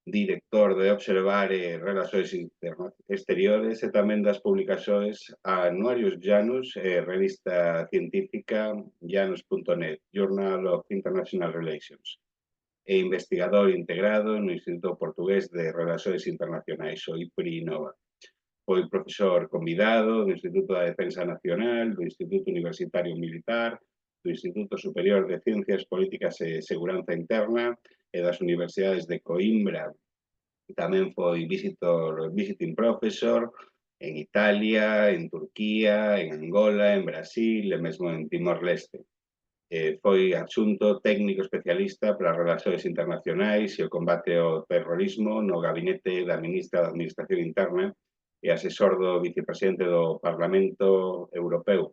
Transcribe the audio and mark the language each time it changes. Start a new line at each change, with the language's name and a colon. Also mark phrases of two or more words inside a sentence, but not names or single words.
Galician: director de Observar e Relações Exteriores e tamén das publicacións Anuarios Janus e revista científica janus.net, Journal of International Relations, e investigador integrado no Instituto Portugués de Relações Internacionais, o IPRI-INNOVA. Foi profesor convidado do Instituto da Defensa Nacional, do Instituto Universitario Militar, do Instituto Superior de Ciencias Políticas e Seguranza Interna e das Universidades de Coimbra. Tamén foi
English: visiting professor
Galician: en Italia, en Turquía, en Angola, en Brasil e mesmo en Timor-Leste. Foi adxunto técnico especialista para as relacións internacionais e o combate ao terrorismo no gabinete da ministra da Administración Interna e asesor do vicepresidente do Parlamento Europeu.